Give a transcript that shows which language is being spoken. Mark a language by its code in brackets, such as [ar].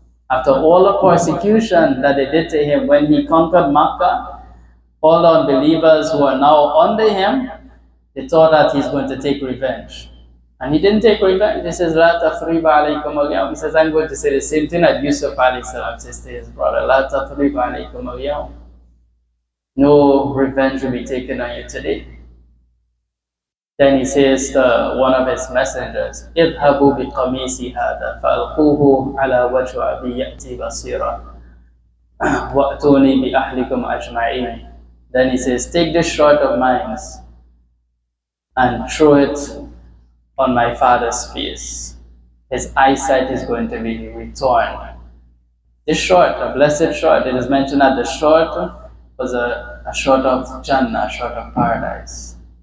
[en] After all the persecution that they did to him when he conquered Makkah, all the unbelievers who are now under him, they thought that he's going to take revenge. And he didn't take revenge. He says, [ar] La tathriba alaykum al-yawm. [en] He says, I'm going to say the same thing that Yusuf alayhi salam says to his brother. [ar] La tathriba alaykum al-yawm. [en] No revenge will be taken on you today. Then he says to one of his messengers, [ar] اذهبوا بقميصي هذا فألقوه على وجه أبي يأتي بصيرا وأتوني بأهلكم أجمعين. [en] Then he says, take this sword of mine and throw it on my father's face. His eyesight is going to be returned. This sword, a blessed sword, it is mentioned that the sword was a sword of Jannah, a sword of paradise.